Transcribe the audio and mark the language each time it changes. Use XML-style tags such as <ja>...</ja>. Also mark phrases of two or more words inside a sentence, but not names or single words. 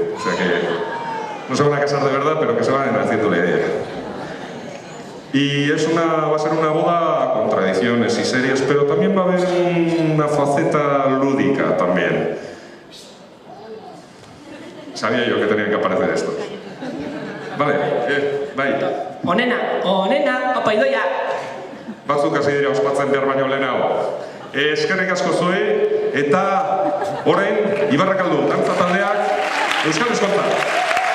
<es>O sea que no se van a casar de verdad, pero que se van haciendo la idea. Y va a ser una boda con tradiciones y serias, pero también va a haber una faceta lúdica también. Sabía yo que tenía que aparecer esto. Vale,</es> <eu>bai. Onena, apaidoia. Batzuk hasi dira ospatzen behar baino lehenago. Eskerrik asko zuei, eta orain Ibarrakaldu dantza taldeak euskal eskontza.</eu>